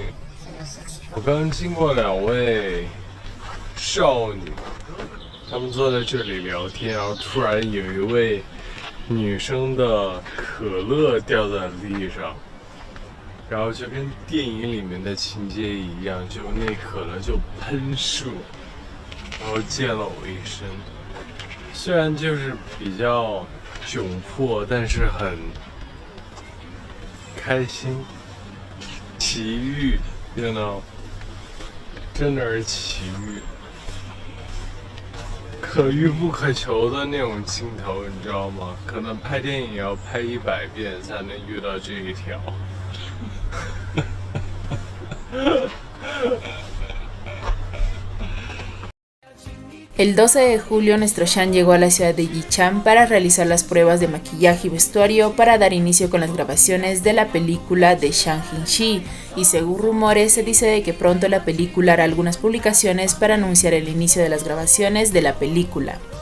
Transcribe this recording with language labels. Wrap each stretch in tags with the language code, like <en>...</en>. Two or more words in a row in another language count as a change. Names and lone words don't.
<zh>我刚经过2位少女，她们坐在这里聊天，然后突然有一位女生的可乐掉在地上，然后就跟电影里面的情节一样，就那可乐就喷射，然后溅了我一身。虽然就是比较窘迫，但是很开心、奇遇 ，</zh> <en>you know，</en> <zh>真的是奇遇，可遇不可求的那种镜头，你知道吗？可能拍电影要拍100遍才能遇到这一条。</zh> <es>El 12 de julio, nuestro Shang llegó a la ciudad de Yichang para realizar las pruebas de maquillaje y vestuario para dar inicio con las grabaciones de la película de Shang Hinxi, y según rumores se dice de que pronto la película hará algunas publicaciones para anunciar el inicio de las grabaciones de la película.</es>